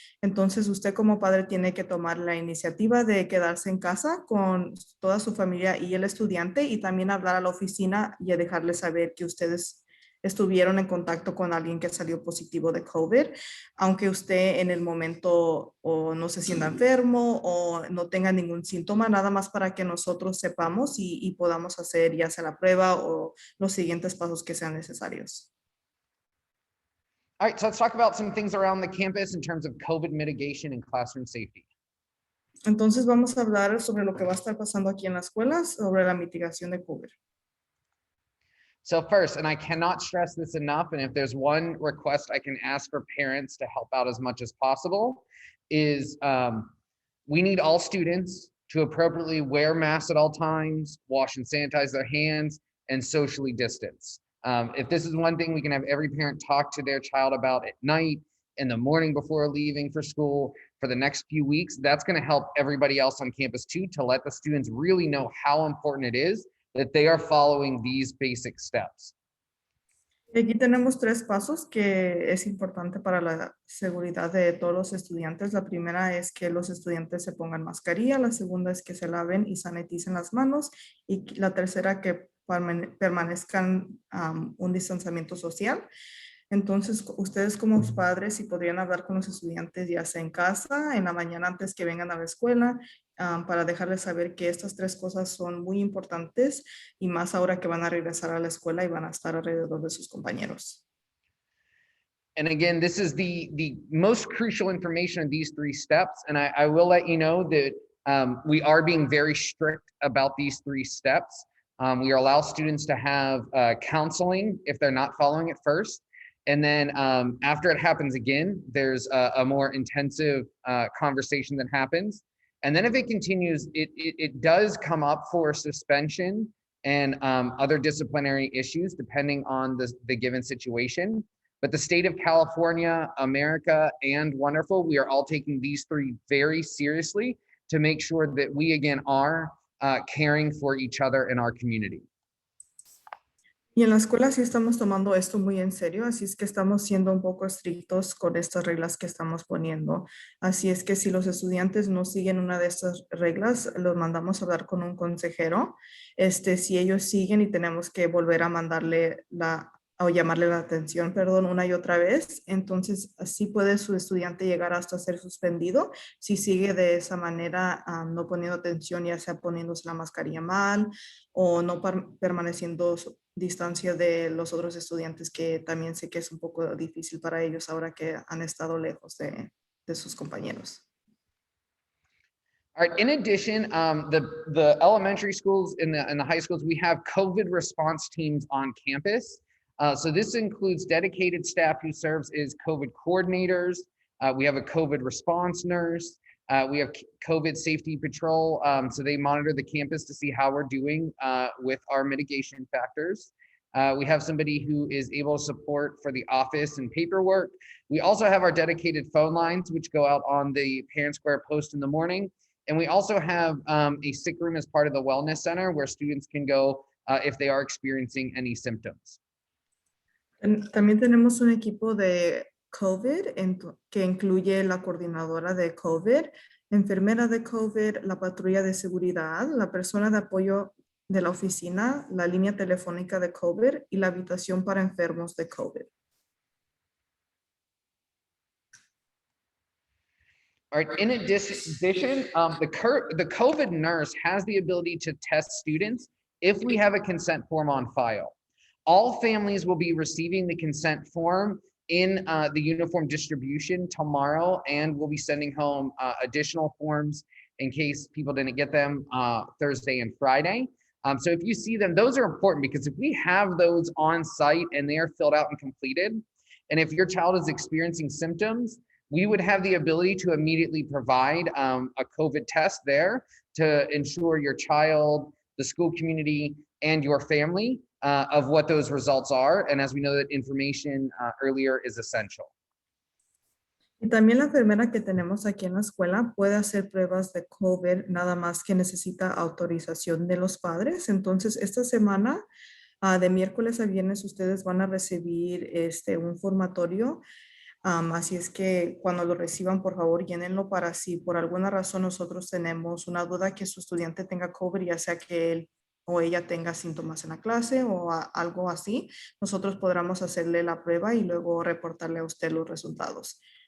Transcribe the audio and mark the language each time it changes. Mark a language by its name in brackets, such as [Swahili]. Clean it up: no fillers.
[Spanish] Entonces, usted como padre tiene que tomar la iniciativa de quedarse en casa con toda su familia y el estudiante y también hablar a la oficina y a dejarle saber que ustedes estuvieron en contacto con alguien que salió positivo de COVID, aunque usted en el momento o no se sienta enfermo o no tenga ningún síntoma, nada más para que nosotros sepamos y podamos hacer ya sea la prueba o los siguientes pasos que sean necesarios. [English] All right, so let's talk about some things around the campus in terms of COVID mitigation and classroom safety. [Spanish] Entonces vamos a hablar sobre lo que va a estar pasando aquí en la escuela, sobre la mitigación de COVID. [English] So first, and I cannot stress this enough, and if there's one request I can ask for parents to help out as much as possible, is we need all students to appropriately wear masks at all times, wash and sanitize their hands, and socially distance. If this is one thing we can have every parent talk to their child about at night, in the morning before leaving for school, for the next few weeks, that's going to help everybody else on campus too, to let the students really know how important it is that they are following these basic steps. [Spanish] Y aquí tenemos tres pasos que es importante para la seguridad de todos los estudiantes. La primera es que los estudiantes se pongan mascarilla, la segunda es que se laven y saniticen las manos y la tercera que permanezcan un distanciamiento social. Entonces, ustedes como padres, si podrían hablar con los estudiantes ya sea en casa, en la mañana antes que vengan a la escuela, para dejarles saber que estas tres cosas son muy importantes y más ahora que van a regresar a la escuela y van a estar alrededor de sus compañeros. [English] And again, this is the most crucial information in these three steps. And I will let you know that we are being very strict about these three steps. We allow students to have counseling if they're not following it first. And then after it happens again, there's a more intensive conversation that happens. And then if it continues, it does come up for suspension and other disciplinary issues depending on the given situation. But the state of California, America, and Wonderful, we are all taking these three very seriously to make sure that we again are caring for each other in our community. [Spanish] Y en la escuela sí estamos tomando esto muy en serio, así es que estamos siendo un poco estrictos con estas reglas que estamos poniendo. Así es que si los estudiantes no siguen una de estas reglas, los mandamos a hablar con un consejero. Si ellos siguen y tenemos que volver a mandarle o llamarle la atención, perdón, una y otra vez, entonces así puede su estudiante llegar hasta ser suspendido si sigue de esa manera, no poniendo atención, ya sea poniéndose la mascarilla mal o no permaneciendo distancia de los otros estudiantes, que también sé que es un poco difícil para ellos ahora que han estado lejos de sus compañeros. [English] All right. In addition, the elementary schools and the high schools, we have COVID response teams on campus. So this includes dedicated staff who serves as COVID coordinators. We have a COVID response nurse. We have COVID safety patrol. So they monitor the campus to see how we're doing with our mitigation factors. We have somebody who is able to support for the office and paperwork. We also have our dedicated phone lines, which go out on the Parent Square post in the morning. And we also have a sick room as part of the wellness center where students can go if they are experiencing any symptoms. [Spanish] También tenemos un equipo de COVID que incluye la coordinadora de COVID, enfermera de COVID, la patrulla de seguridad, la persona de apoyo de la oficina, la línea telefónica de COVID y la habitación para enfermos de COVID. [English] All right. In addition, the COVID nurse has the ability to test students if we have a consent form on file. All families will be receiving the consent form in the uniform distribution tomorrow, and we'll be sending home additional forms in case people didn't get them Thursday and Friday. So if you see them, those are important because if we have those on site and they are filled out and completed, and if your child is experiencing symptoms, we would have the ability to immediately provide a COVID test there to ensure your child, the school community, and your family of what those results are. And as we know, that information earlier is essential. [Spanish] Y también la enfermera que tenemos aquí en la escuela puede hacer pruebas de COVID, nada más que necesita autorización de los padres. Entonces, esta semana, de miércoles a viernes, ustedes van a recibir un formatorio. Así es que cuando lo reciban, por favor, llénenlo para si por alguna razón nosotros tenemos una duda que su estudiante tenga COVID, ya sea que él o ella tenga síntomas en la clase o algo así, nosotros podremos hacerle la prueba y luego reportarle a usted los resultados.